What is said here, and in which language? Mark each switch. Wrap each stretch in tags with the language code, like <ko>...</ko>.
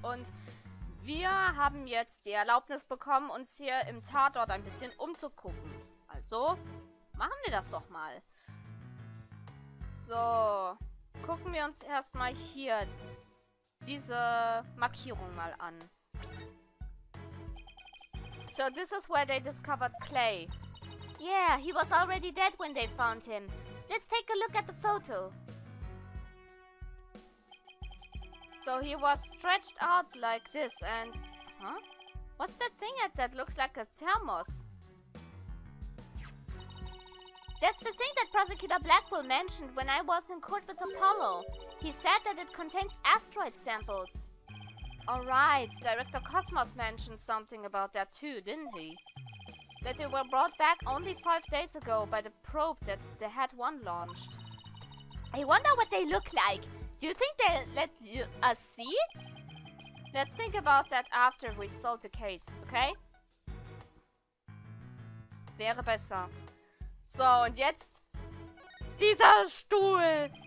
<de>Und wir haben jetzt die Erlaubnis bekommen, uns hier im Tatort ein bisschen umzugucken. Also, machen wir das doch mal. So, gucken wir uns erstmal hier diese Markierung mal an.</de> <en>So, this is where they discovered Clay. Yeah, he was already dead when they found him. Let's take a look at the photo. So he was stretched out like this and... Huh? What's that thing that looks like a thermos? That's the thing that Prosecutor Blackwell mentioned when I was in court with Apollo. He said that it contains asteroid samples. Alright, Director Cosmos mentioned something about that too, didn't he? That they were brought back only 5 days ago by the probe that the Head 1 launched. I wonder what they look like. Do you think they'll let us see? Let's think about that after we solve the case, okay?</en> <de>Wäre besser. So, und jetzt dieser Stuhl.</de>